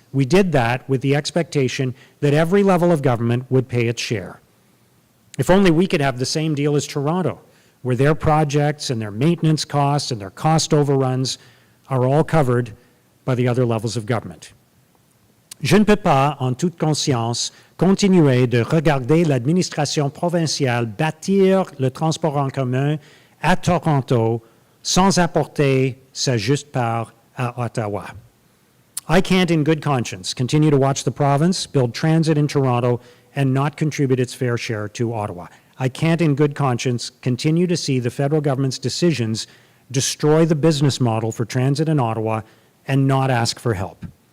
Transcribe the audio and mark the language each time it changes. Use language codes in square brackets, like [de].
[en] We did that with the expectation that every level of government would pay its share. If only we could have the same deal as Toronto, where their projects and their maintenance costs and their cost overruns are all covered by the other levels of government. [fr] Je ne peux pas, en toute conscience, continuer de regarder l'administration provinciale bâtir le transport en commun à Toronto sans apporter sa juste part à Ottawa. [en] I can't in good conscience continue to watch the province build transit in Toronto and not contribute its fair share to Ottawa. I can't in good conscience continue to see the federal government's decisions destroy the business model for transit in Ottawa and not ask for help.